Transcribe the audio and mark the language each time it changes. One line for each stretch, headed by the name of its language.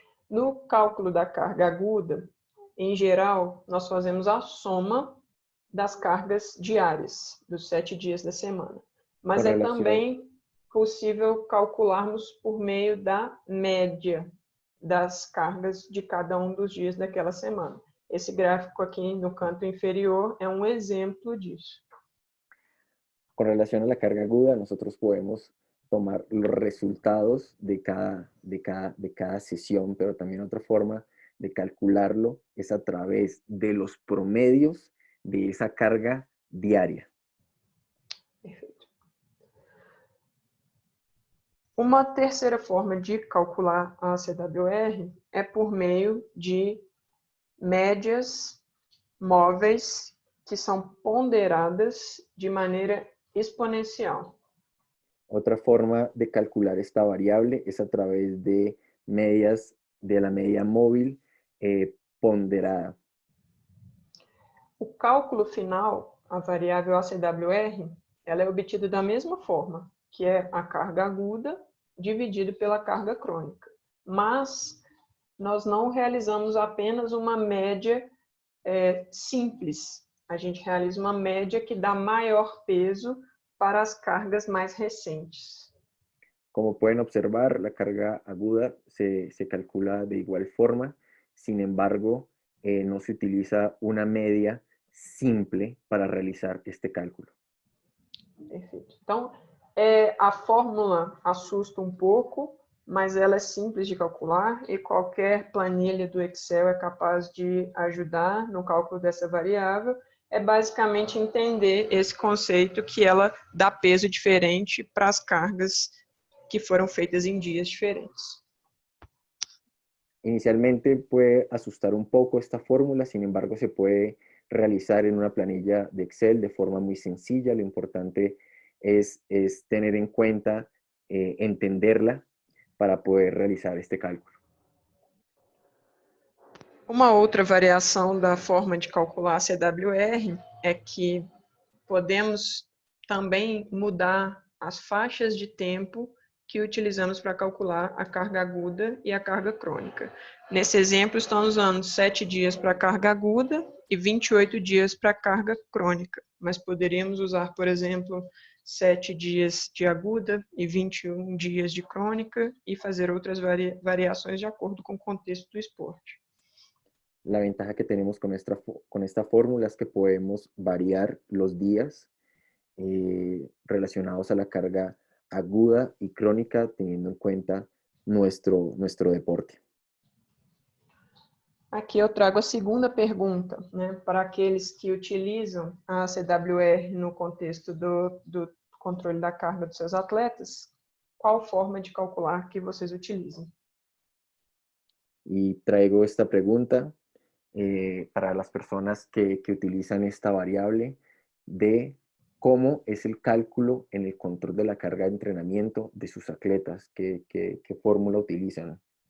Portuguese: No cálculo da carga aguda, em geral, nós fazemos a soma das cargas diárias, dos 7 dias da semana. Mas é também possível calcularmos por meio da média das cargas de cada um dos dias daquela semana. Esse gráfico aqui no canto inferior é um exemplo disso.
Spanish: Con relación a la carga aguda, nosotros podemos tomar los resultados de cada sesión, pero también otra forma de calcularlo es a través de los promedios de esa carga diária.
Portuguese: Perfeito. Uma terceira forma de calcular a CWR é por meio de médias móveis que são ponderadas de maneira exponencial.
Spanish: Otra forma de calcular esta variable es a través de medias de la media móvil ponderada.
Portuguese: O cálculo final, a variável ACWR, ela é obtida da mesma forma, que é a carga aguda dividido pela carga crônica. Mas nós não realizamos apenas uma média simples. A gente realiza uma média que dá maior peso para as cargas mais recentes.
Spanish: Como pueden observar, la carga aguda se calcula de igual forma, sin embargo, no se utiliza una media simple para realizar este cálculo.
Portuguese: Perfeito. Então, a fórmula assusta um pouco, mas ela é simples de calcular e qualquer planilha do Excel é capaz de ajudar no cálculo dessa variável. É basicamente entender esse conceito que ela dá peso diferente para as cargas que foram feitas em dias diferentes.
Spanish: Inicialmente puede asustar un poco esta fórmula, sin embargo se puede realizar en una planilla de Excel de forma muy sencilla. Lo importante es tener en cuenta, entenderla para poder realizar este cálculo.
Portuguese: Uma outra variação da forma de calcular a CWR é que podemos também mudar as faixas de tempo que utilizamos para calcular a carga aguda e a carga crônica. Nesse exemplo, estamos usando 7 dias para a carga aguda e 28 dias para a carga crônica, mas poderíamos usar, por exemplo, 7 dias de aguda e 21 dias de crônica e fazer outras variações de acordo com o contexto do esporte.
Spanish: La ventaja que tenemos con esta fórmula es que podemos variar los días relacionados a la carga aguda y crónica teniendo en cuenta nuestro deporte.
Portuguese: Aqui eu trago a segunda pergunta, né, para aqueles que utilizam a ACWR no contexto do controle da carga dos seus atletas, qual forma de calcular que vocês utilizam?
Spanish: Y traigo esta pregunta para las personas que utilizan esta variable de cómo es el cálculo en el control de la carga de entrenamiento de sus atletas, qué fórmula utilizan.